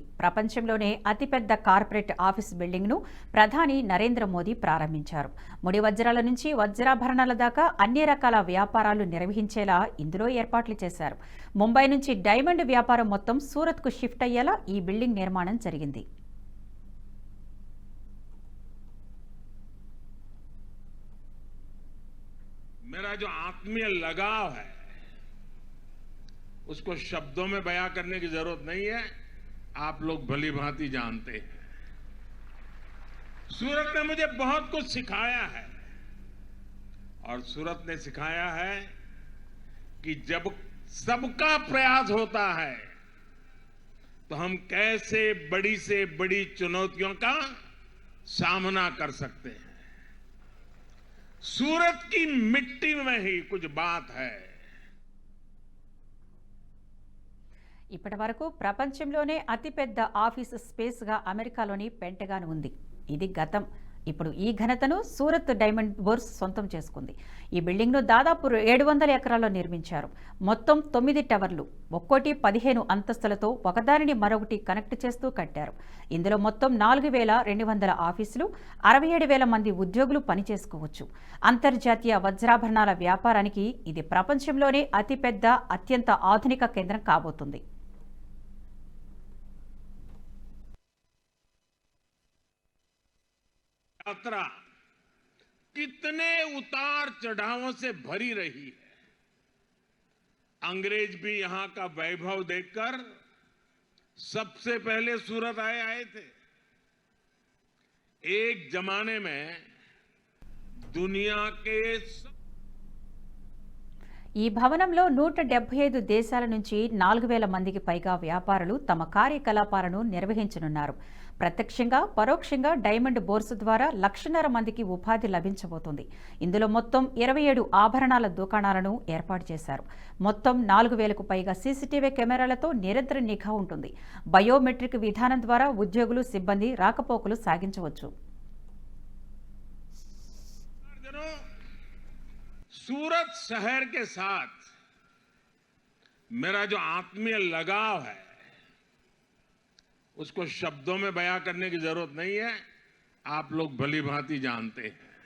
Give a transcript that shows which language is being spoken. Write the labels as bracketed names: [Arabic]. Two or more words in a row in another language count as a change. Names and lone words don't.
[Telugu] ప్రపంచంలోనే అతిపెద్ద [English] corporate office building [Telugu] ప్రధాని నరేంద్ర మోదీ ప్రారంభించారు. ముడి వజ్రాల నుంచి వజ్రాభరణాల దాకా అన్ని రకాల వ్యాపారాలు నిర్వహించేలా ఇందులో ఏర్పాట్లు చేశారు. ముంబై నుంచి డైమండ్ వ్యాపారం మొత్తం సూరత్కు షిఫ్ట్ అయ్యేలా ఈ బిల్డింగ్ నిర్మాణం జరిగింది. [Hindi] मेरा जो आत्मीय लगाव है उसको शब्दों में बयां करने की जरूरत नहीं है, आप लोग भली भांति जानते हैं। सूरत ने मुझे बहुत कुछ सिखाया है और सूरत ने सिखाया है कि जब सबका प्रयास होता है तो हम कैसे बड़ी से बड़ी चुनौतियों का सामना कर सकते हैं। सूरत की मिट्टी में ही कुछ बात है। [Telugu] ఇప్పటివరకు ప్రపంచంలోనే అతిపెద్ద [English] office space [Telugu] గా అమెరికాలోని పెంటగాన్ ఉంది. ఇది గతం. ఇప్పుడు ఈ ఘనతను సూరత్ డైమండ్ బోర్స్ సొంతం చేసుకుంది. ఈ బిల్డింగ్ను దాదాపు 700 ఎకరాల్లో నిర్మించారు. మొత్తం 9 టవర్లు, ఒక్కోటి 15 అంతస్తులతో ఒకదానిని మరొకటి కనెక్ట్ చేస్తూ కట్టారు. ఇందులో మొత్తం 4200 ఆఫీసులు, 67,000 మంది ఉద్యోగులు పనిచేసుకోవచ్చు. అంతర్జాతీయ వజ్రాభరణాల వ్యాపారానికి ఇది ప్రపంచంలోనే అతిపెద్ద, అత్యంత ఆధునిక కేంద్రం కాబోతుంది. [Hindi] यात्रा कितने उतार चढ़ावों से भरी रही है। अंग्रेज भी यहां का वैभव देखकर सबसे पहले सूरत आए थे। एक जमाने में दुनिया के [Telugu] ఈ భవనంలో 175 దేశాల నుంచి 4,000 మందికి పైగా వ్యాపారులు తమ కార్యకలాపాలను నిర్వహించనున్నారు. ప్రత్యక్షంగా, పరోక్షంగా డైమండ్ బోర్సు ద్వారా 1,50,000 మందికి ఉపాధి లభించబోతుంది. ఇందులో మొత్తం 27 ఆభరణాల దుకాణాలను ఏర్పాటు చేశారు. మొత్తం 4,000కు పైగా [English] CCTV cameras [Telugu] నిరంతర నిఘా ఉంటుంది. బయోమెట్రిక్ విధానం ద్వారా ఉద్యోగులు, సిబ్బంది రాకపోకలు సాగించవచ్చు. [Hindi] सूरत शहर के साथ मेरा जो आत्मीय लगाव है उसको शब्दों में बयां करने की जरूरत नहीं है, आप लोग भली भांति जानते हैं।